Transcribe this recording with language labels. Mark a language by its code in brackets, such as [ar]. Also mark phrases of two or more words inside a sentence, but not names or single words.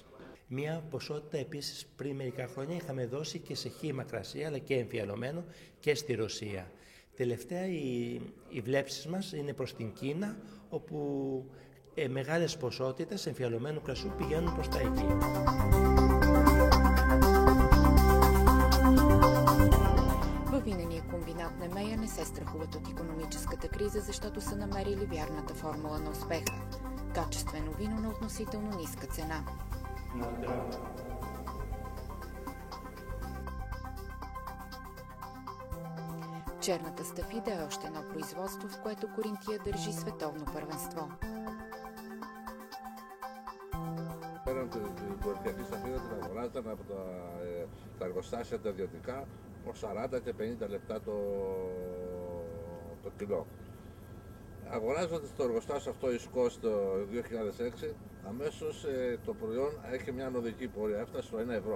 [el] Μία ποσότητα επίσης πριν μερικά χρόνια είχαμε δώσει και σε χύμα κρασί αλλά και εμφιαλωμένο και στη Ρωσία. Τελευταία οι βλέψεις μας είναι προς την Κίνα, όπου μεγάλες ποσότητες εμφιαλωμένου κρασιού πηγαίνουν προς τα εκεί. [bg] Във винения комбинат Немея не се страхуват от икономическата криза, защото са намерили вярната формула на успеха. Качествено вино на относително ниска цена. Черната стафида е още едно производство, в което Коринтия държи световно първенство. [el] Πέραν την κορυφιακή σταφίδα την αγοράζονταν από τα εργοστάσια τα ιδιωτικά, από 40 και 50 λεπτά το κιλό. Αγοράζοντας το εργοστάσιο αυτό η ΣΚΟΣ το 2006, αμέσως το προϊόν έχει μια ανωδική πορεία, έφτασε στο 1 ευρώ.